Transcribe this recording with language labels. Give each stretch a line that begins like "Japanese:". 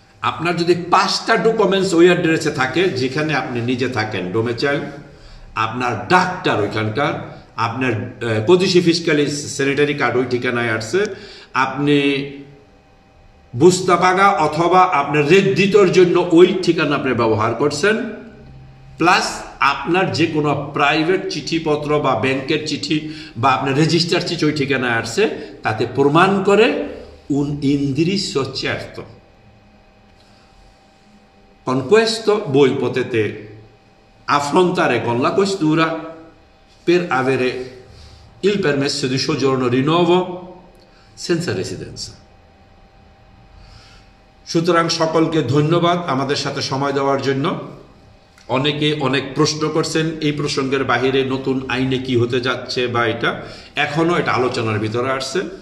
Bangla: আপনার যদি 5টা ডকুমেন্টস ওই অ্যাড্রেসে থাকে, যেখানে আপনি নিজে থাকেন, ডোমেচাইল, আপনার ডাক্তার ওইখানকার, আপনার কদিশি ফিসকালি স্যানিটারি কার্ড ওই ঠিকানায় আসছে, আপনি বুস্তাপাগা অথবা আপনার রেজিতর জন্য ওই ঠিকানা আপনি ব্যবহার করছেন, প্লাস আপনার যে কোনো প্রাইভেট চিঠিপত্র বা ব্যাংকের চিঠি বা আপনার রেজিস্টার চিঠি ওই ঠিকানায় আসছে, তাতে প্রমাণ করে
Italian: un indirizzo certo. Con questo voi potete affrontare con la questura per avere il permesso di soggiorno rinnovo senza residenza.
Bangla: সুতরাং সকলকে ধন্যবাদ আমাদের সাথে সময় দেওয়ার জন্য। অনেকে অনেক প্রশ্ন করছেন এই প্রসঙ্গের বাহিরে নতুন আইনে কি হতে যাচ্ছে, বা এটা এখনো এটা আলোচনার ভিতরে আসছে।